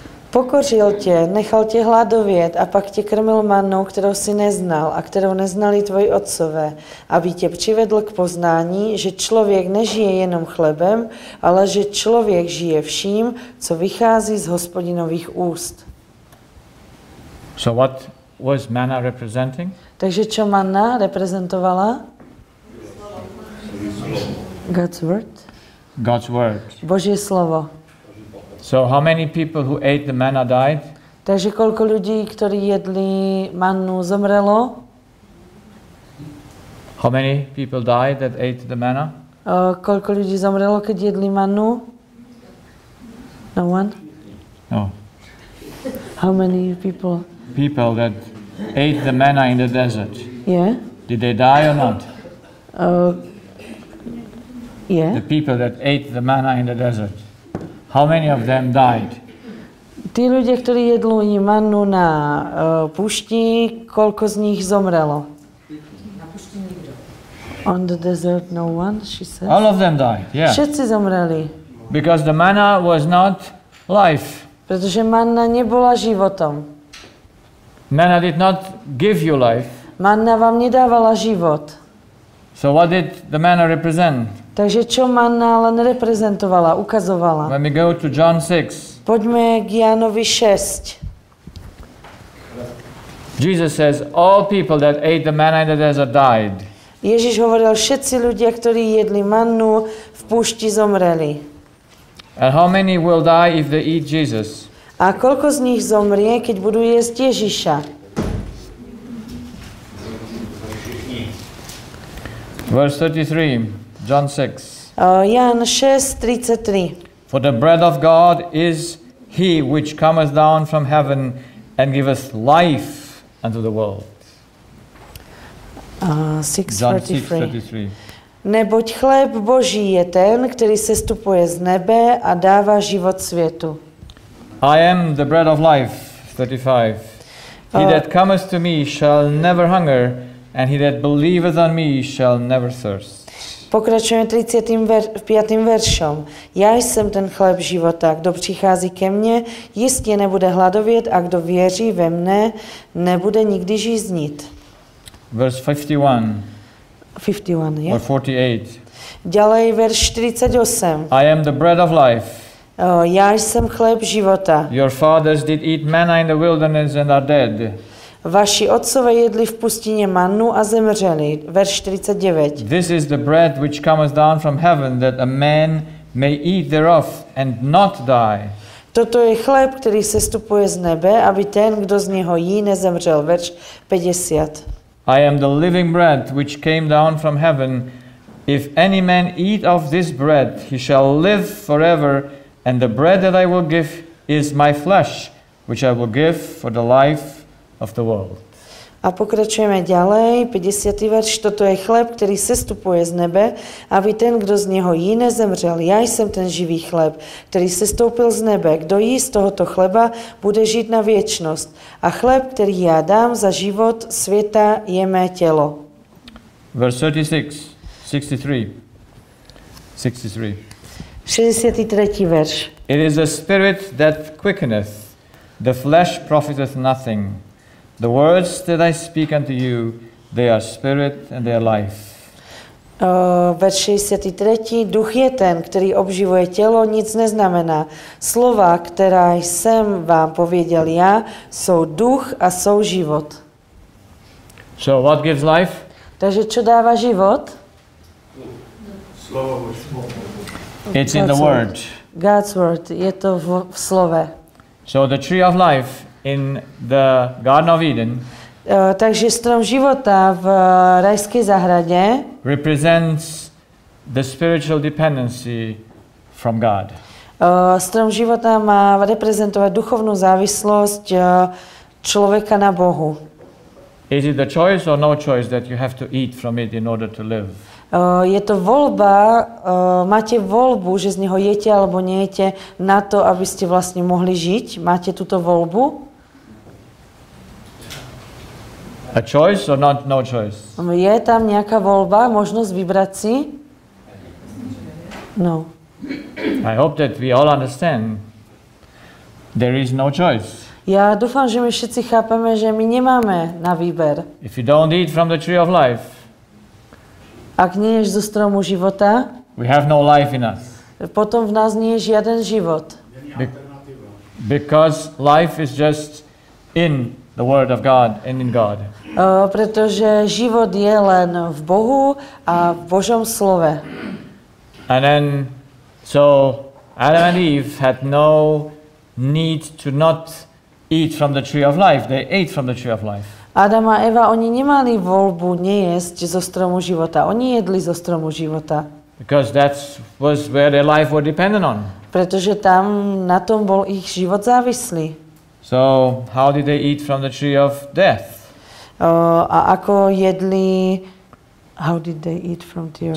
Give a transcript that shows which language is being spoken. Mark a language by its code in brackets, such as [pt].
[cs] Pokořil tě, nechal tě hladovět a pak tě krmil mannou, kterou si neznal a kterou neznali tvoji otcové, aby tě přivedl k poznání, že člověk nežije jenom chlebem, ale že člověk žije vším, co vychází z Hospodinových úst. [en] So what was manna representing? [sk] Takže čo manna reprezentovala? [en] God's word. God's word. [sk] Božie slovo. [en] So how many people who ate the manna died? [sk] Takže koľko ľudí, ktorí jedli mannu, zomrelo? [en] How many people died that ate the manna? [sk] Koľko ľudí zomrelo, keď jedli mannu? [en] No one? No. How many people? People that ate the manna in the desert, [sk] Je? [en] did they die or not? [sk] Je? [en] The people that ate the manna in the desert, how many of them died? [sk] Tí ľudia, ktorí jedli mannu na púšti, koľko z nich zomrelo? Na pušti nikto. [en] On the desert no one, she says. All of them died, yeah. [sk] Všetci zomreli, [en] Because the manna was not life. [sk] pretože manna nebola životom. [en] Manna did not give you life. [sk] Manna vám nedávala život. [en] So what did the manna represent? [sk] Takže čo manna len reprezentovala, ukazovala? [en] When we go to John 6, [sk] Poďme k Jánovi 6. [en] Jesus says, all people that ate the manna in the desert died. [sk] Ježiš hovoril, všetci ľudia, ktorí jedli mannu v púšti, zomreli. [en] And how many will die if they eat Jesus? [sk] A koľko z nich zomrie, keď budú jesť Ježiša? [en] Verse 33, John 6. [sk] Ján 6:33. [en] For the bread of God is he which cometh down from heaven and giveth life unto the world. John 6:33. 6:33. [sk] Neboť chléb Boží je ten, ktorý sestupuje z nebe a dáva život svetu. [en] I am the bread of life, 35. He that cometh to me shall never hunger, and he that believeth on me shall never thirst. [sk] Pokračujeme 35. veršom. [cs] Ja jsem ten chléb života. Kdo přichází ke mně, jistě nebude hladovět a kdo věří ve mne, nebude nikdy žíznit. [en] Verse 51 [sk] 51, je? [en] or 48. [sk] Ďalej verš 48. [en] I am the bread of life. [cs] Já jsem chléb života. [en] Your fathers did eat manna in the wilderness and are dead. [cs] Vaši otcové jedli v pustině mannu a zemřeli. [sk] Verš 49. [en] This is the bread which cometh down from heaven, that a man may eat thereof and not die. [cs] Toto je chléb, který sestupuje z nebe, aby ten, kdo z něho jí, nezemřel. [sk] Verš 50. [en] I am the living bread which came down from heaven. If any man eat of this bread, he shall live forever, and the bread that I will give is my flesh, which I will give for the life of the world. [sk] A pokračujeme ďalej, 50. verš. [cs] Toto je chléb, který sestupuje z nebe, aby ten, kdo z něho jí, nezemřel. Já jsem ten živý chléb, který sestoupil z nebe. Kdo jí z tohoto chleba, bude žít na věčnost. A chléb, který já dám za život světa, je mé tělo. [en] Verse 36, 63. 63. [sk] 63. verš. [en] It is the spirit that quickeneth, the flesh profiteth nothing. The words that I speak unto you, they are spirit and they are life. [sk] Verš 63. [cs] Duch je ten, který obživuje tělo, nic neznamená. Slova, která jsem vám pověděl já, jsou duch a jsou život. [en] So what gives life? [sk] Takže čo dáva život? Slovo Boží. [en] It's in the word. God's word, [sk] je to v slove. [en] So the tree of life in the Garden of Eden [sk] Takže strom života v rajskej zahradě [en] represents the spiritual dependency from God. [cs] Strom života má reprezentovat duchovnou závislost člověka na Bohu. Is it the choice or no choice that you have to eat from it in order to live? Je to volba, máte volbu, že z něho jete alebo nejete na to, abyste vlastně mohli žít? Máte tuto volbu? A choice or not no choice? Je tam nějaká volba, možnost vybrat si? [en] No. I hope that we all understand there is no choice. [cs] Já doufám, že my všichni chápeme, že my nemáme na výber. [en] If you don't eat from the tree of life, [sk] Ak neješ zo stromu života, [en] we have no life in us. [sk] potom v nás nie je žiaden život. [en] Because life is just in the Word of God and in God. [sk] Protože život je len v Bohu a v Božom slove. [en] And then, so Adam and Eve had no need to not eat from the tree of life. They ate from the tree of life. [sk] Adam a Eva, oni nemali voľbu nejesť zo stromu života. Oni jedli zo stromu života. [en] Because that was where their life were dependent on. [sk] Pretože tam na tom bol ich život závislý. [en] So how did they eat from the tree of death? [sk] A ako jedli, [en] how did they eat from the